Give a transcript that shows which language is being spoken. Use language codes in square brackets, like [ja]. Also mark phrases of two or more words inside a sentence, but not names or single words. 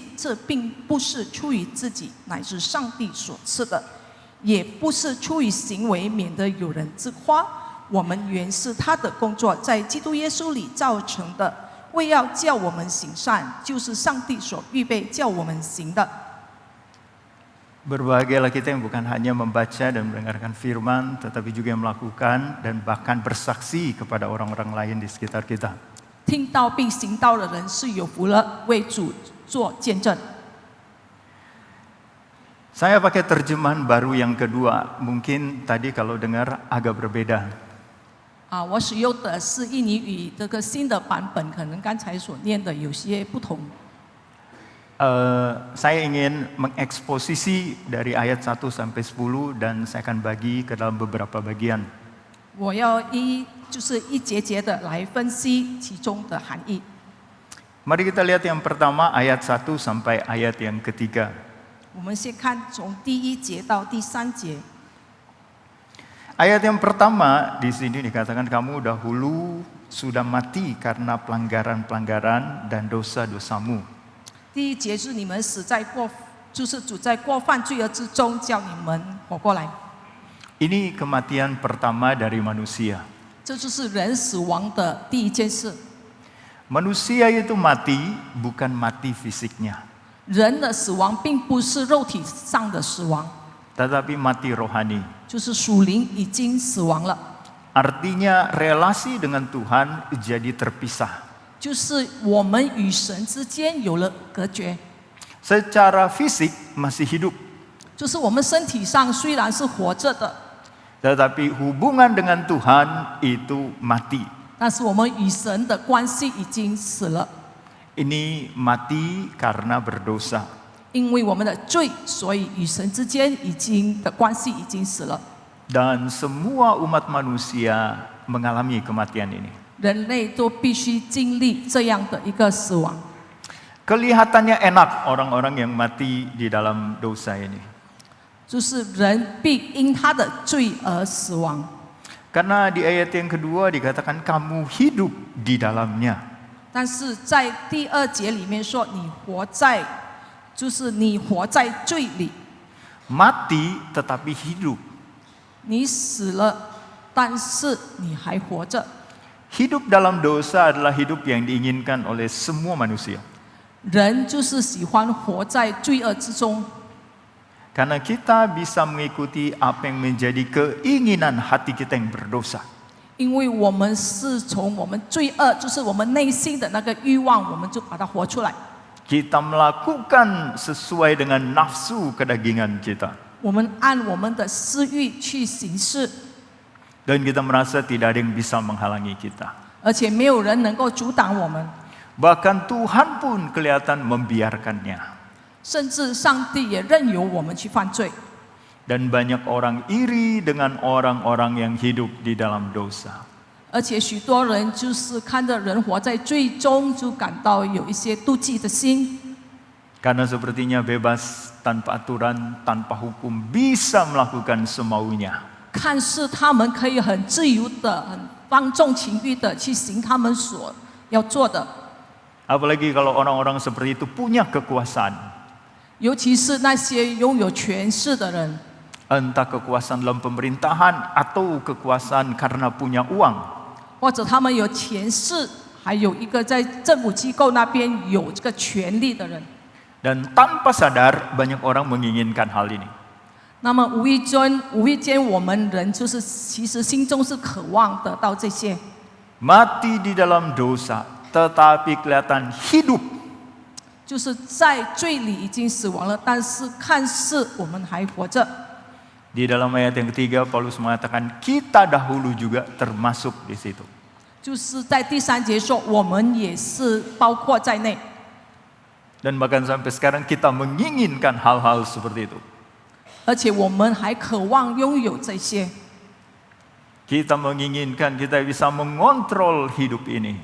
[zh] 这并不是出于自己，乃是上帝所赐的；也不是出于行为，免得有人自夸。我们原是他的工作，在基督耶稣里造成的，为要叫我们行善，就是上帝所预备叫我们行的。 [id] Berbahagialah kita yang bukan hanya membaca dan mendengarkan firman, tetapi juga yang melakukan dan bahkan bersaksi kepada orang-orang lain di sekitar kita. [zh] 听到并行道的人是有福了，为主做见证。 [id] Saya pakai terjemahan baru yang kedua. Mungkin tadi kalau dengar agak berbeda. [zh] 我使用的是印尼语这个新的版本，可能刚才所念的有些不同。 [id] Saya ingin mengeksposisi dari ayat 1 sampai 10 dan saya akan bagi ke dalam beberapa bagian. [zh] 我要就是一节节的来分析其中的含义。 [id] Mari kita lihat yang pertama ayat 1 sampai ayat yang ketiga. [zh] 我们先看从第1节到第3节。 [id] Ayat yang pertama di sini dikatakan kamu dahulu sudah mati karena pelanggaran-pelanggaran dan dosa-dosamu. [zh] 第1节是你们死在就是主在过犯罪恶之中，叫你们活过来。 [id] Ini kematian pertama dari manusia. [zh] 这就是人死亡的第一件事。 [id] Manusia itu mati bukan mati fisiknya, [zh] 人的死亡并不是肉体上的死亡， [id] tetapi mati rohani. [zh] 就是属灵已经死亡了， [id] Artinya relasi dengan Tuhan jadi terpisah. [zh] 就是我们与神之间有了隔绝。 [id] Secara fisik masih hidup, [zh] 就是我们身体上虽然是活着的， [id] tetapi hubungan dengan Tuhan itu mati. [zh] 但是我们与神的关系已经死了， [id] Ini mati karena berdosa. [zh] 因为我们的罪，所以与神之间的关系已经死了。 [id] Dan semua umat manusia mengalami kematian ini. [zh] 人类都必须经历这样的一个死亡。 [id] Kelihatannya enak orang-orang yang mati di dalam dosa ini. [zh] 就是人必因他的罪而死亡。 [id] Karena di ayat yang kedua dikatakan kamu hidup di dalamnya. [zh] 但是在第2节里面说，就是你活在罪里， [id] Mati tetapi hidup. [zh] 你死了，但是你还活着。 [id] Hidup dalam dosa adalah hidup yang diinginkan oleh semua manusia. [zh] 人就是喜欢活在罪恶之中， [id] Karena kita bisa mengikuti apa yang menjadi keinginan hati kita yang berdosa. [zh] 因为我们是从我们罪恶，就是我们内心的那个欲望，我们就把它活出来。 [id] Kita melakukan sesuai dengan nafsu kedagingan kita. [zh] 我们按我们的私欲去行事， [id] Dan kita merasa tidak ada yang bisa menghalangi kita. [zh] 而且没有人能够阻挡我们， [id] Bahkan Tuhan pun kelihatan membiarkannya. [zh] 甚至上帝也任由我们去犯罪。 [id] Dan banyak orang iri dengan orang-orang yang hidup di dalam dosa. [zh] 而且许多人就是看着人活在罪中，就感到有一些妒忌的心， [id] Karena sepertinya bebas tanpa aturan, tanpa hukum, bisa melakukan semaunya. [zh] 看似他们可以很自由的、很放纵情欲的去行他们所要做的。 [id] Apalagi kalau orang-orang seperti itu punya kekuasaan. [zh] 尤其是那些拥有权势的人， [id] Entah kekuasaan dalam pemerintahan atau kekuasaan karena punya uang. [zh] 或者他们有权势，还有一个在政府机构那边有这个权利的人。 [id] Dan tanpa sadar banyak orang menginginkan hal ini. [zh] 那么无意间，我们人就是其实心中是渴望得到这些， [id] Mati di dalam dosa, tetapi kelihatan hidup. [zh] 就是在罪里已经死亡了，但是看似我们还活着。 [id] Di dalam ayat yang ketiga, Paulus mengatakan kita dahulu juga termasuk di situ. [zh] 就是在第3节说，我们也是包括在内， [id] Dan bahkan sampai sekarang kita menginginkan hal-hal seperti itu. [zh] 而且我们还渴望拥有这些。 [id] Kita menginginkan kita bisa mengontrol hidup ini.